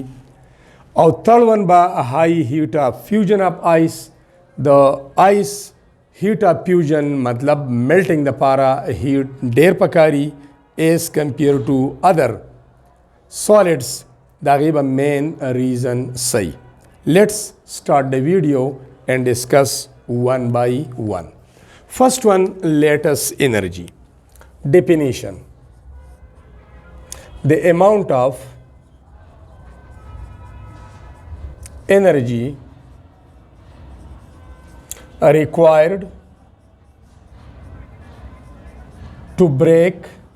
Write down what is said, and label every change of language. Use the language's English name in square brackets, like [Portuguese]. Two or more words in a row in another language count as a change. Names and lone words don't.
[English] او third one be high heat of fusion of ice. د ice heat of fusion مطلب میلټینګ دپاره هیټ [Pashto] ډیر پکاري [English] as compare to other solids. [Pashto] د هغې به [English] main reason [Pashto] صحیح. [English] Let's start the video and discuss one by one. First one, lattice energy. Definition: the amount of energy required to break